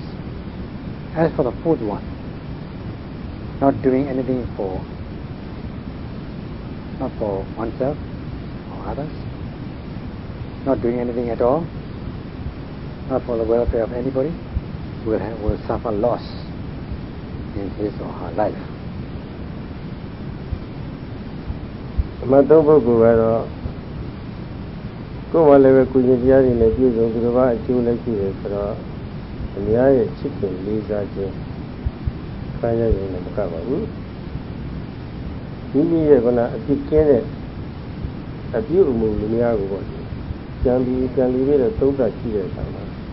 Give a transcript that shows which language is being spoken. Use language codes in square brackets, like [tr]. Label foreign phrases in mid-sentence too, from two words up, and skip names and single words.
[en] As for the fourth one, not doing anything not for oneself or others, not doing anything at all, not for the welfare of anybody, will suffer loss in his or her life. [my] မတော်ပုဂ္ဂိုလ်ကတော့ကိုယ်မှလည်းပဲကုသိုလ်တရားတွေနဲ့ပြည့်စုံသူတစ်ပါးအကျိုးလည်းရှိတယ်ဆိုတော့အများရဲ့ချစ်ခင်လေးစားခြင်းခံရရင်လည်းမကပါဘူးမိမိရဲ့ကအပြစ်ကင်းတဲ့အပြုအမူများကိုပေါ့ကြံပြီးပြီးတော့သုံးသပ်ကြည့်တဲ့အခါမှာ